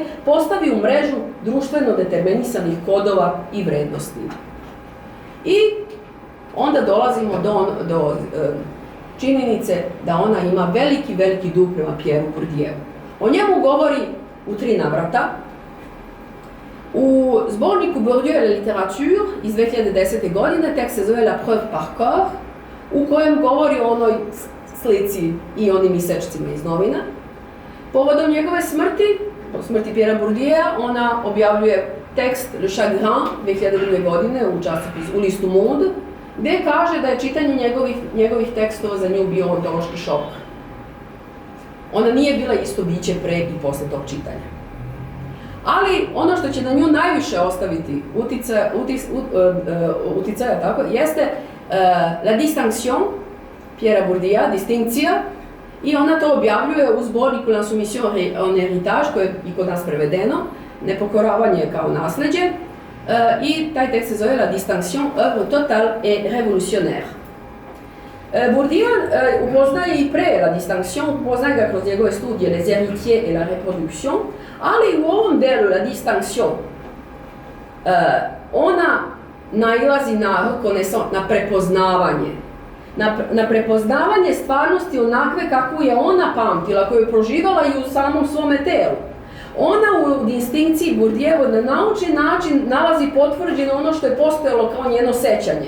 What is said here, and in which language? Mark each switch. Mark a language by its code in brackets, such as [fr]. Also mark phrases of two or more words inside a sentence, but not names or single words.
[sr] postavi u mrežu društveno determinisanih kodova i vrednosti. I onda dolazimo do činjenice da ona ima veliki dug prema Pierre Bourdievu. O njemu govori u 3 navrata. U zborniku Bourdieu et la littérature iz 2010. godine tekst se zove La preuve par corps, u kojem govori o onoj slici i onim isečcima iz novina. Povodom njegove smrti, po smrti Pierre Bourdieu, ona objavljuje tekst Le Chagrin 2002. godine u listu Monde, gdje kaže da je čitanje njegovih tekstova za nju bio ontološki šok. Ona nije bila isto biće pre i posle tog čitanja. Ali ono što će na nju najviše ostaviti uticaja, tako, jeste La distinction Pierre Bourdieu, distinkcija, i ona to objavljuje u zborniku L'Insoumission en héritage, koje je i kod nas prevedeno, nepokoravanje kao nasleđe, i taj tekst se zove La distinction, œuvre totale et révolutionnaire. Bourdieu upoznaje i pre La distinction, upoznaje ga kroz njegove studije Les héritiers et la reproduction, ali u ovom delu La distinction ona nailazi na prepoznavanje. Na prepoznavanje stvarnosti onakve kakvu je ona pamtila, koju je proživala i u samom svome telu. Ona u distinkciji Bourdievu na naučni način nalazi potvrđeno ono što je postojalo kao njeno sećanje.